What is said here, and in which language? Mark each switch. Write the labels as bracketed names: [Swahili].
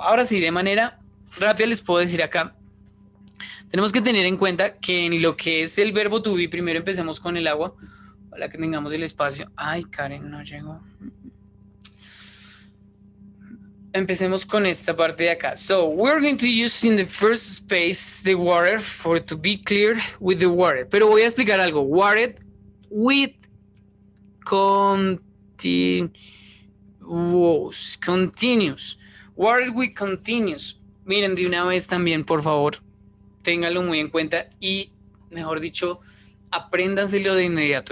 [Spanish] Ahora sí, de manera rápida les puedo decir acá, tenemos que tener en cuenta que en lo que es el verbo to be, primero empecemos con el agua, para que tengamos el espacio. Ay, Karen, no llegó. Empecemos con esta parte de acá. [English] So, we're going to use in the first space the water for to be clear with the water. [Spanish] Pero voy a explicar algo. [English] Water with continuous. What are we continuous? [Spanish] Miren, de una vez también, por favor, ténganlo muy en cuenta y, mejor dicho, apréndanselo de inmediato.